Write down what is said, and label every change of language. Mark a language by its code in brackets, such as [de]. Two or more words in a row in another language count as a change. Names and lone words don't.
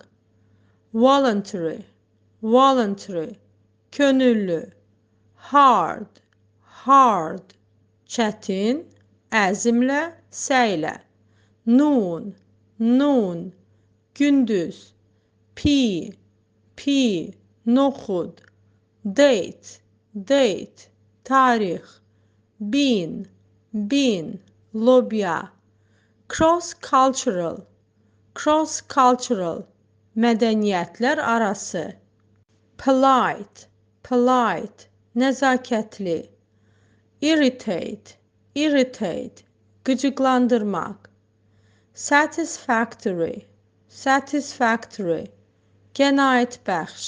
[en] Voluntary, voluntary, könüllü. Hard, hard, [az] çətin, əzmlə, səylə. [en] Noon, noon, gündüz. Pea, pea, noxud. Date, date, tarix. Bean, bean, lobya. Cross-cultural, cross-cultural, [az] mədəniyyətlər arası. [en] Polite, polite, nəzakətli. Irritate, irritate, qıcıqlandırmaq. Satisfactory, satisfactory, qənaətbəxş.